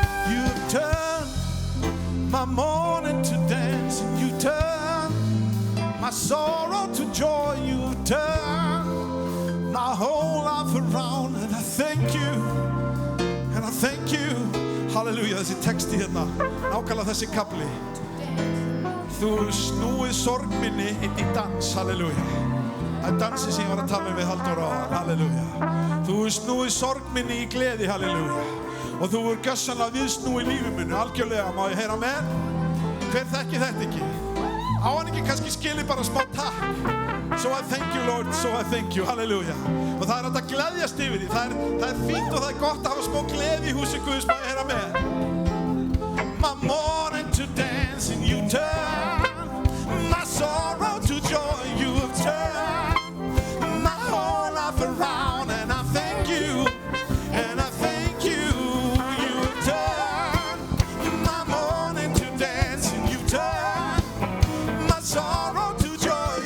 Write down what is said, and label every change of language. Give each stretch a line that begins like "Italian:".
English: You turn my mourning to dance, and you turn my sorrow to joy. You turn my whole life around, and I thank you, and I thank you.
Icelandic: Halleluja, þessi texti hérna, nákvæmlega þessi kafli. Þú snúið sorg minni inn í dans, halleluja. Það er dansi sem ég var að tala við Halldór á, halleluja. Þú snúið sorg minni í gleði, halleluja. Og þú gjörsamlega viðsnúið lífi minni, algjörlega, má ég heyra með? Hver þekki þetta ekki? Á hann ekki kannski skilið bara smá takk?
English: So I thank you,
Icelandic: Lord, so I thank you, halleluja. Og það hægt að gleðjast yfir því, það er fínt og það er gott að hafa smá gleði í húsi Guðs, má ég heyra með?
English: My morning to dance and you turn my sorrow to joy. You have turned my whole life around, and I thank you, and I thank you. You have turned my morning to dance, and you turn my sorrow to joy.